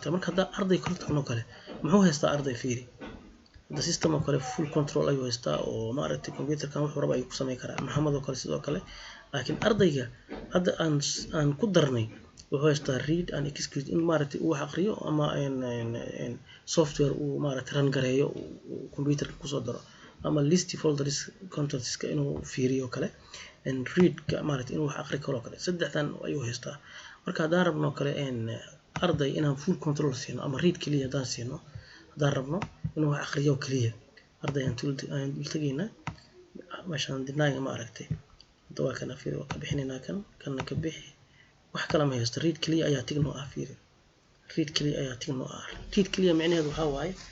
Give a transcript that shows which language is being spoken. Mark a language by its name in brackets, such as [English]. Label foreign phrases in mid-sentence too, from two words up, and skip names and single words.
[Somali] marka hadda arday kala tagno kale muxuu haystaa arday fiiri [English] the system [Somali] oo kale [English] full control [Somali] ayuu haystaa oo maaragtay computerkan wuxuu rabo ayuu ku sameyn karaa Mohammed oo kale sidoo kale laakiin ardayga hadda aan ku darnay wuxuu haystaa [English] read and execute [Somali] in maaragtay uu wax aqriyo ama software uu maaragtay run gareeyo computerka ku soo daro ama [English] list folders contents [Somali] inuu fiiriyo kale read ka maaragtay inuu wax aqri karo kale saddexdan ayuu haystaa. marka hadaan rabno kale arday inaan [English] full control [Somali] siino ama read kaliya hadaan siino hadaan rabno inuu wax aqriyo kaliya arday aan tagayna meeshaan deny ma aragtay hadda waa kana fiiri waa ka bixinayna kana ka bixi wax kale ma haysto read kaliya ayaa tigno ah fiiri read kaliya ayaa tigno ah read kaliya macnaheedu waxa waaye